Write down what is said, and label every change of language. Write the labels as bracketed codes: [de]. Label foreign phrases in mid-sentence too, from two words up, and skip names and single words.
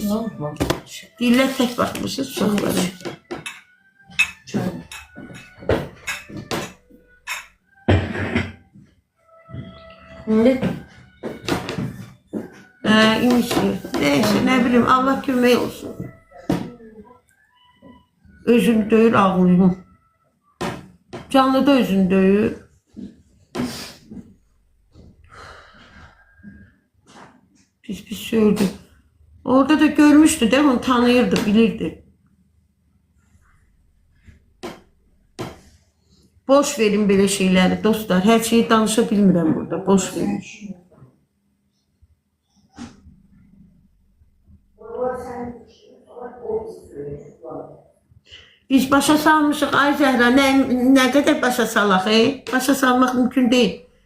[az] Deyirlər tək baxmışız uşaqlara. Neyse, nə bilim, Allah kömək olsun. Özünü döyür, ağlayım. Canlıda özünü döyür. Pis söyledi. [tr] Orada da görmüştü değil mi? [az] Onu tanıyırdı, bilirdi. [tr] Boş verin böyle şeyleri dostlar. [az] Her şeyi danışa bilmirəm burada. Boş verin. Biz başa salmışıq. Ay Zəhra, nə qədər başa salaq? Başa salmaq mümkün deyil.